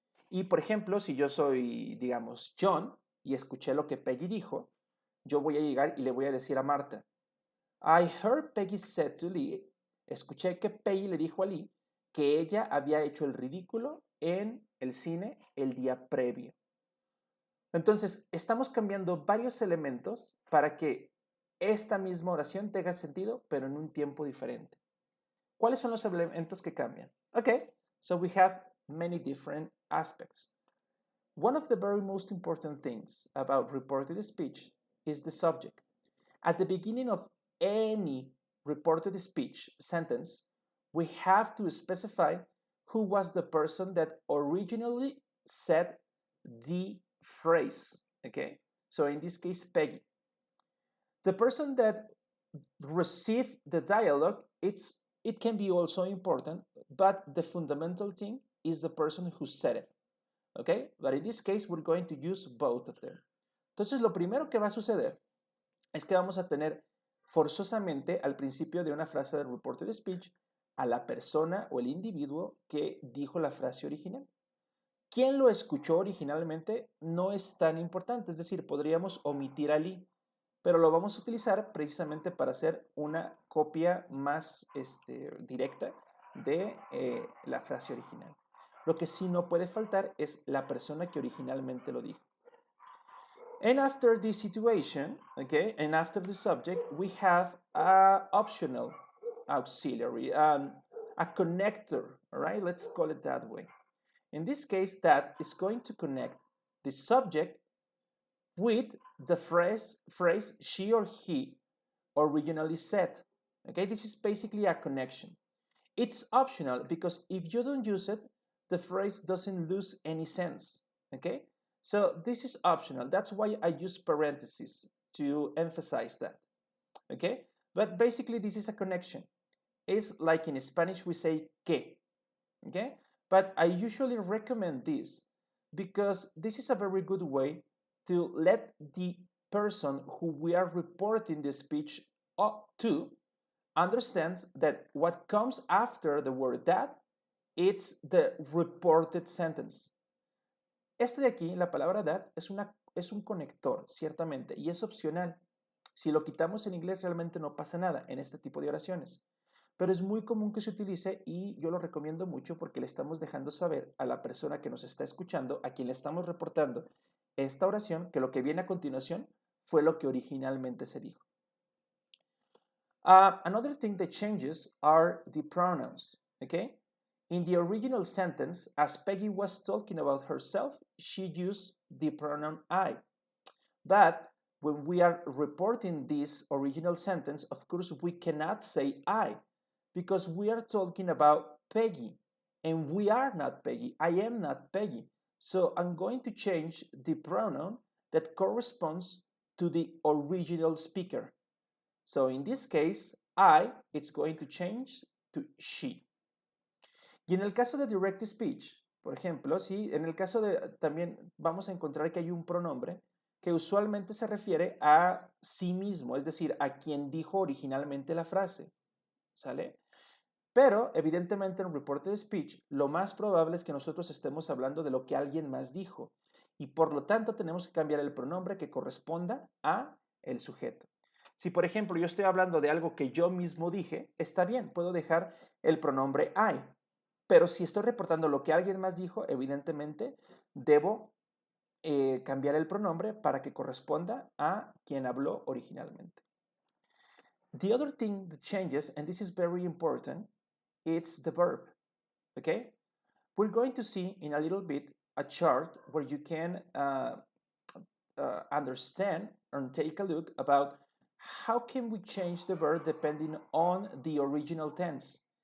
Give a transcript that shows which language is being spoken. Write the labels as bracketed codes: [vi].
[es] Y, por ejemplo, si yo soy, digamos, John y escuché lo que Peggy dijo, yo voy a llegar y le voy a decir a Marta, [en] I heard Peggy said to Lee, [es] escuché que Peggy le dijo a Lee que ella había hecho el ridículo en el cine el día previo. Entonces, estamos cambiando varios elementos para que esta misma oración tenga sentido, pero en un tiempo diferente. ¿Cuáles son los elementos que cambian? [en] Okay, so we have many different aspects. One of the very most important things about reported speech is the subject. At the beginning of any reported speech sentence, we have to specify who was the person that originally said the phrase, okay? So in this case, Peggy. The person that received the dialogue, it can be also important, but the fundamental thing is the person who said it, okay? But in this case, we're going to use both of them. [es] Entonces, lo primero que va a suceder es que vamos a tener forzosamente al principio de una frase de reported speech a la persona o el individuo que dijo la frase original. ¿Quién lo escuchó originalmente? No es tan importante, es decir, podríamos omitir a Lee, pero lo vamos a utilizar precisamente para hacer una copia más directa de la frase original. Lo que sí no puede faltar es la persona que originalmente lo dijo. [en] And after this situation, okay, and after the subject, we have an optional auxiliary, a connector, all right? Let's call it that way. In this case, that is going to connect the subject with the phrase she or he originally said. Okay, this is basically a connection. It's optional because if you don't use it, the phrase doesn't lose any sense. Okay, so this is optional. That's why I use parentheses to emphasize that. Okay, but basically this is a connection. It's like in Spanish we say que. Okay, but I usually recommend this because this is a very good way to let the person who we are reporting the speech to understands that what comes after the word that, it's the reported sentence. [es] Esto de aquí, la palabra that, es un conector, ciertamente, y es opcional. Si lo quitamos en inglés realmente no pasa nada en este tipo de oraciones. Pero es muy común que se utilice y yo lo recomiendo mucho porque le estamos dejando saber a la persona que nos está escuchando, a quien le estamos reportando esta oración, que lo que viene a continuación fue lo que originalmente se dijo. [en] Another thing that changes are the pronouns, okay? In the original sentence, as Peggy was talking about herself, she used the pronoun I. But when we are reporting this original sentence, of course, we cannot say I because we are talking about Peggy and we are not Peggy. I am not Peggy. So I'm going to change the pronoun that corresponds to the original speaker. So in this case, I, it's going to change to she. [es] Y en el caso de direct speech, por ejemplo, sí, en el caso de también vamos a encontrar que hay un pronombre que usualmente se refiere a sí mismo, es decir, a quien dijo originalmente la frase, ¿sale? Pero, evidentemente, en un reporte de speech, lo más probable es que nosotros estemos hablando de lo que alguien más dijo, y por lo tanto tenemos que cambiar el pronombre que corresponda a el sujeto. Si, por ejemplo, yo estoy hablando de algo que yo mismo dije, está bien, puedo dejar el pronombre I, pero si estoy reportando lo que alguien más dijo, evidentemente debo cambiar el pronombre para que corresponda a quien habló originalmente. [en] The other thing that changes, and this is very important, it's the verb, okay? We're going to see in a little bit a chart where you can understand and take a look about how can we change the verb depending on the original tense.